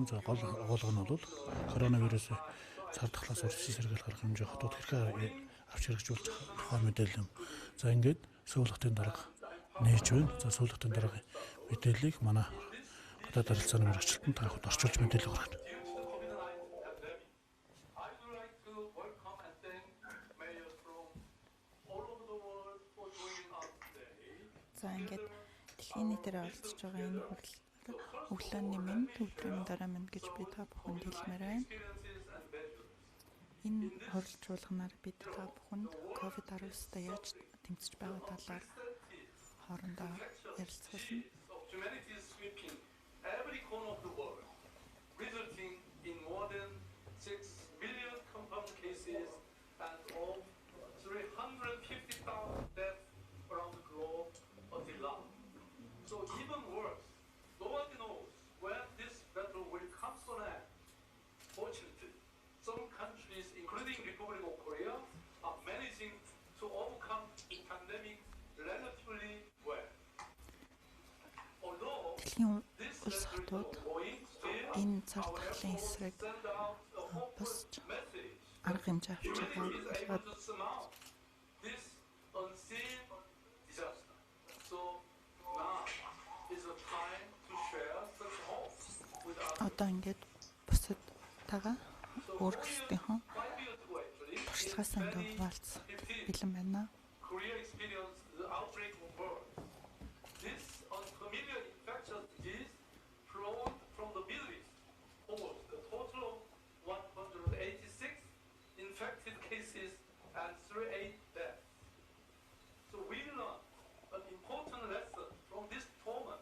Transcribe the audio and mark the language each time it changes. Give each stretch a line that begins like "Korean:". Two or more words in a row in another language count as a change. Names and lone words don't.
Mongolian: За гол нь бол коронавирус цар тахлаас урьдчилан сэргийлэх арга хэмжээ хотод хэрхэн авч хэрэгжүүлж тухай мэдээлэл. За ингээд Сөүл хотын дарга нээж байна. За Сөүл хотын даргын мэдээллийг манай гадаад харилцааны мэргэжилтэнд та бүхэнд орчуулж мэдээлэл хүргэнэ.
English: I would like to welcome and thank mayors from all over the world for joining us today.
Mongolian: За ингээд дэлхийн нийтээр оролцож байгаа энэ өглөөний мэнд өдрийн дараа мэнд гэж би та бүхэнд хэлмээр байна. Энэ хуралчуулганаар бид та бүхэнд COVID-19-тай яаж тэмцэж байгаа талаар хоорондоо ярилцуулна.
English: Of humanity is sweeping every corner of the world, resulting in more than 6 million confirmed cases and of 350,000 deaths around the globe until now. So even worse, nobody knows when this battle will come to an end. Fortunately, some countries, including Republic of Korea, are managing to overcome the pandemic relatively well. Although
Mongolian: Дэлхийн
English: this
Mongolian: улс
English: battle
Mongolian: хотууд
English: is ongoing, still,
Mongolian: энэ цар
English: our
Mongolian: тахлын
English: efforts
Mongolian: эсрэг
English: send out a
Mongolian: босч
English: hopeful message.
Mongolian: арга хэмжээ авч
English: Humanity is able
Mongolian: байгаа.
English: to surmount this unseen disaster. So now is a time to share such hope with others.
Mongolian: Одоо ингээд бусадтайгаа өөрсдийнхөө
English: 5 years ago, actually,
Mongolian: туршлагаасаа ингээд хуваалцах бэлэн байна.
English: Korea experienced the outbreak of birth. This unfamiliar infectious disease flowed from the Middle East. Almost a total of 186 infected cases and 38 deaths. So we learned an important lesson from this torment.